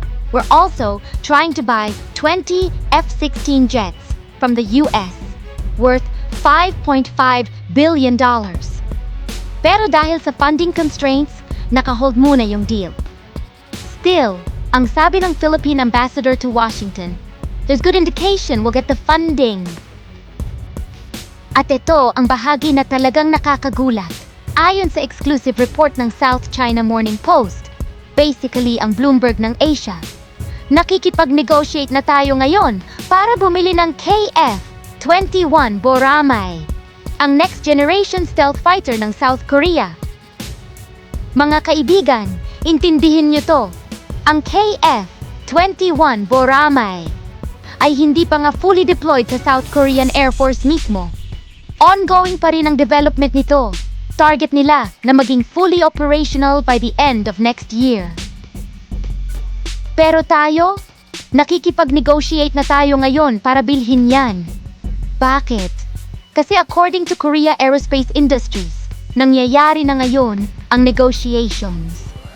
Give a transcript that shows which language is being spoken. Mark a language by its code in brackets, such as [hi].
[en] We're also trying to buy 20 F-16 jets from the US, worth $5.5 billion. [tl] Pero dahil sa funding constraints, nakahold muna yung deal. [en] Still, [tl] ang sabi ng [en] Philippine ambassador to Washington, there's good indication we'll get the funding. [tl] At ito ang bahagi na talagang nakakagulat. Ayon sa exclusive report ng South China Morning Post, basically ang Bloomberg ng Asia, nakikipag-negotiate na tayo ngayon para bumili ng KF-21 Boramay, ang next generation stealth fighter ng South Korea. Mga kaibigan, intindihin niyo to. Ang KF-21 Boramay ay hindi pa nga fully deployed sa South Korean Air Force mismo. Ongoing pa rin ang development nito. Target nila na maging [en] fully operational by the end of next year. [tl] Pero tayo, nakikipag-negotiate na tayo ngayon para bilhin yan. Bakit? Kasi according to Korea Aerospace Industries, nangyayari na ngayon ang negotiations.